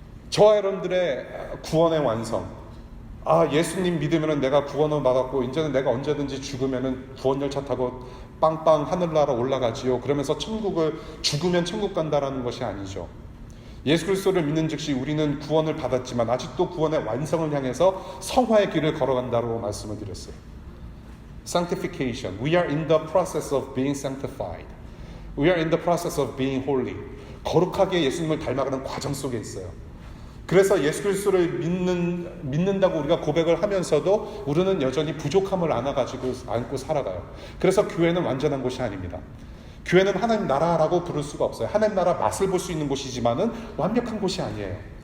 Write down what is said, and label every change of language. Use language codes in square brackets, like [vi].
[ko] 저와 여러분들의 구원의 완성, 예수님 믿으면 내가 구원을 받았고 이제는 내가 언제든지 죽으면 구원열차 타고 빵빵 하늘나라 올라가지요 그러면서 죽으면 천국 간다라는 것이 아니죠. 예수 그리스도를 믿는 즉시 우리는 구원을 받았지만 아직도 구원의 완성을 향해서 성화의 길을 걸어간다고 말씀을 드렸어요. [en] Sanctification. We are in the process of being sanctified. We are in the process of being holy. [ko] 거룩하게 예수님을 닮아가는 과정 속에 있어요. 그래서 예수 그리스도를 믿는다고 우리가 고백을 하면서도 우리는 여전히 부족함을 안고 살아가요. 그래서 교회는 완전한 곳이 아닙니다. 교회는 하나님 나라라고 부를 수가 없어요. 하나님 나라 맛을 볼 수 있는 곳이지만은 완벽한 곳이 아니에요.